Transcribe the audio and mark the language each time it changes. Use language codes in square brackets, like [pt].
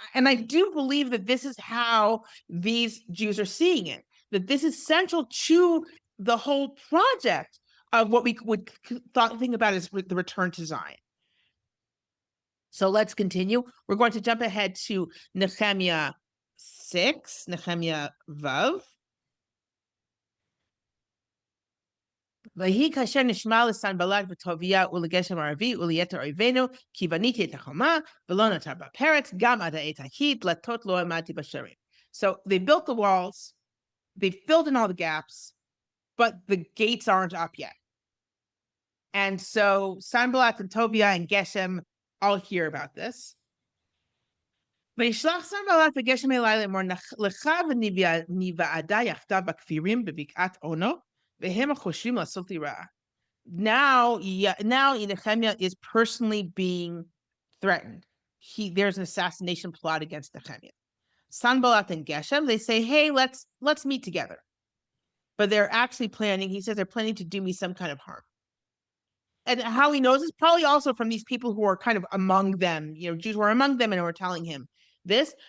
[en] And I do believe that this is how these Jews are seeing it, that this is central to the whole project of what we would think about as the return to Zion. So let's continue. We're going to jump ahead to Nehemiah 6, Nehemiah Vav. [he] ויהי כאשר נשמע לסנבלט וטוביה ולגשם הערבי וליתר אויבינו, כי בניתי את החומה, ולא נותר בה פרץ, גם עד העת ההיא, דלתות לא עמדתי בשערים. [en] So they built the walls, they filled in all the gaps, but the gates aren't up yet. And so Sanballat and Tobiah and Geshem all hear about this. [he] וישלח סנבלט וגשם אלי לאמור לך ונוועדה יחדיו בכפירים בבקעת אונו, והם החושבים לעשות לי רעה. [en] Now Nehemiah is personally being threatened. There's an assassination plot against Nehemiah. Sanballat and Geshem, they say, hey, let's meet together. But they're actually he says they're planning to do me some kind of harm. And how he knows is probably also from these people who are kind of among them, Jews who are among them and who are telling him this.